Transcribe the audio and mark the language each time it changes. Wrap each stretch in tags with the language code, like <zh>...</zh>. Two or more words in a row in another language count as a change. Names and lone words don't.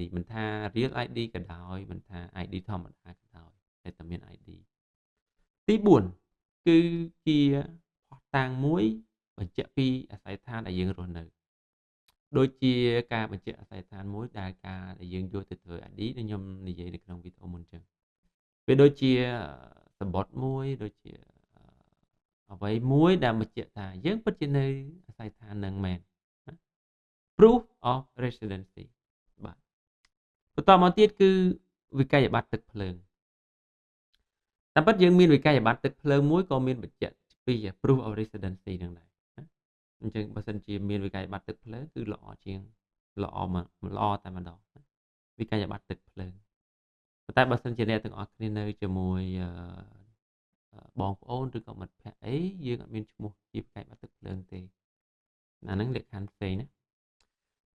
<km>មិនថា</km> <en>real ID</en> <km>ក៏ដោយមិនថា ID ធម្មតាក៏ដោយត្រូវតែមាន ID ទី4គឺជាភស្តុតាងមួយបញ្ជាក់ពីអាសយដ្ឋានដែលយើងរស់នៅដូចជាការបញ្ជាក់អាសយដ្ឋានមួយដែលការដែលយើងយកទៅធ្វើ ID ដែលខ្ញុំនិយាយនៅក្នុងវីដេអូមុនចឹងវាដូចជាសម្បត្តិ មួយដូចជាអ្វីមួយដែលបញ្ជាក់ថាយើងពិតជានៅអាសយដ្ឋាននឹងមែនណា</km> <en>proof of residency</en> <km>បាទបន្តមកទៀតគឺវិក័យប័ត្រទឹកភ្លើងតាមពិតយើងមានវិក័យប័ត្រទឹកភ្លើងមួយក៏មានបញ្ជាក់ពី</km> <en>proof of residency</en> <km>នឹងដែរណាអញ្ចឹងបើសិនជាមានវិក័យប័ត្រទឹកភ្លើងគឺល្អជាងល្អតែម្ដងវិក័យប័ត្រទឹកភ្លើងប៉ុន្តែបើសិនជា អ្នកទាំងអស់គ្នានៅជាមួយបងប្អូនឬក៏មិត្តភក្តិអីយើងអត់មានឈ្មោះជាវិក័យប័ត្រទឹកភ្លើងទេអាហ្នឹងលក្ខខណ្ឌផ្សេងណាអ</km>